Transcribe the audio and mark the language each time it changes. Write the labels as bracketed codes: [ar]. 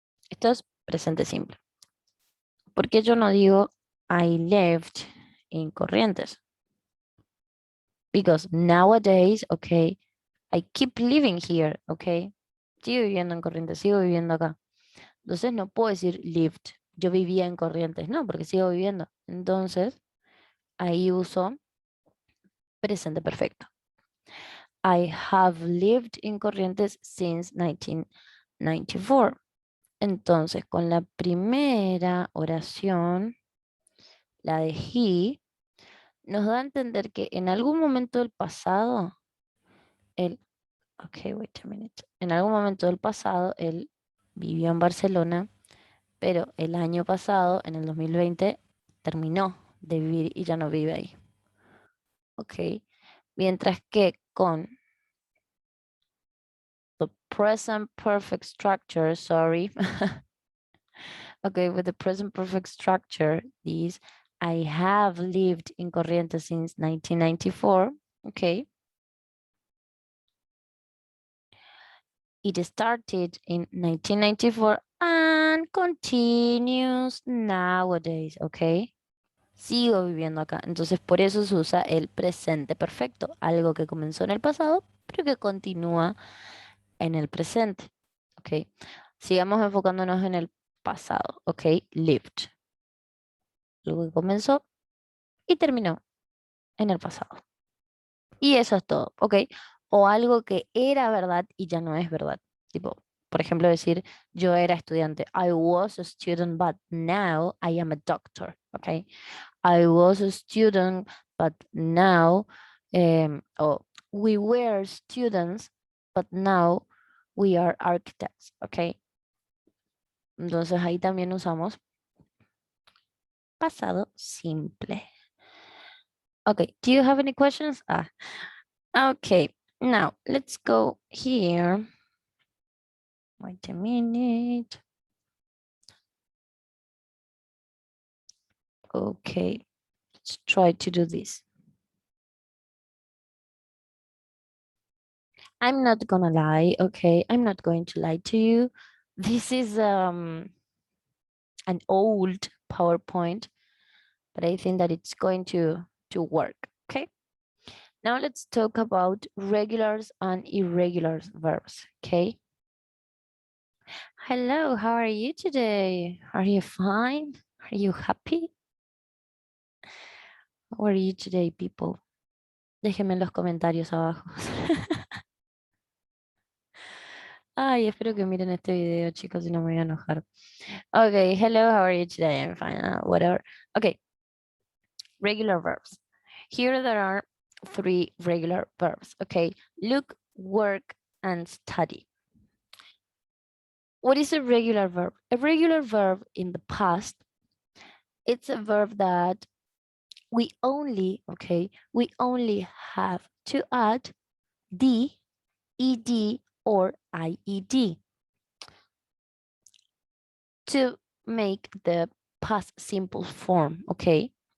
[es] Esto es presente simple. ¿Por qué yo no digo [en] I lived in Corrientes? Because nowadays, okay, I keep living here, okay? [es] Sigo viviendo en Corrientes, sigo viviendo acá. Entonces no puedo decir lived. Yo vivía en Corrientes, no, porque sigo viviendo. Entonces, ahí uso presente perfecto. [en] I have lived in Corrientes since 1994. [es] Entonces, con la primera oración la de he, nos da a entender que en algún momento del pasado, él, ok, [en] wait a minute, [es] en algún momento del pasado, él vivió en Barcelona, pero el año pasado, en el 2020, terminó de vivir y ya no vive ahí. [en] Ok, [es] mientras que con [en] the present perfect structure, sorry, okay, with the present perfect structure, this I have lived in Corrientes since 1994, okay. It started in 1994 and continues nowadays, okay. [es] Sigo viviendo acá. Entonces, por eso se usa el presente perfecto, algo que comenzó en el pasado, pero que continúa en el presente. Ok. Sigamos enfocándonos en el pasado. Ok. Lived. Algo que comenzó y terminó en el pasado. Y eso es todo. Ok. O algo que era verdad y ya no es verdad. Tipo, por ejemplo, decir, yo era estudiante. [en] I was a student, but now I am a doctor. Ok. I was a student, but now, oh, we were students, but now we are architects, ¿ok? [es] Entonces ahí también usamos pasado simple. [en] Okay, do you have any questions? Okay, now let's go here. Wait a minute. Okay, let's try to do this. I'm not gonna lie, okay? I'm not going to lie to you. This is an old PowerPoint, but I think that it's going to work, okay? Now let's talk about regulars and irregular verbs, okay? Hello, how are you today? Are you fine? Are you happy? How are you today, people? [es] Déjenme en los comentarios abajo. Ay, espero que miren este video, chicos, si no me voy a enojar. [en] Okay, hello, how are you today? I'm fine, whatever. Okay, regular verbs. Here there are 3 regular verbs, okay? Look, work, and study. What is a regular verb? A regular verb in the past, it's a verb that we only, okay, we only have to add the, ed, or ied to make the past simple form, okay?